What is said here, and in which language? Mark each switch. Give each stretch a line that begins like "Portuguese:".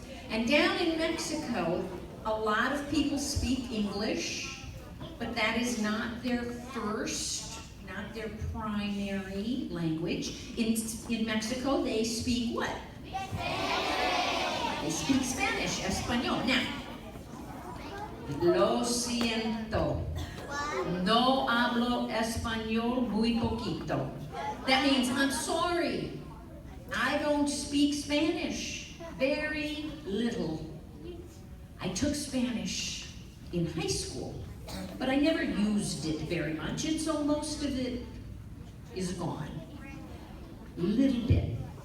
English: And down in Mexico, a lot of people speak English, but that is not their first, not their primary language. In Mexico, they speak what? They speak Spanish, Español.
Spanish: Now, lo siento. No hablo español muy poquito.
English: That means, I'm sorry, I don't speak Spanish. Very little. I took Spanish in high school, but I never used it very much, and so most of it is gone. Little bit.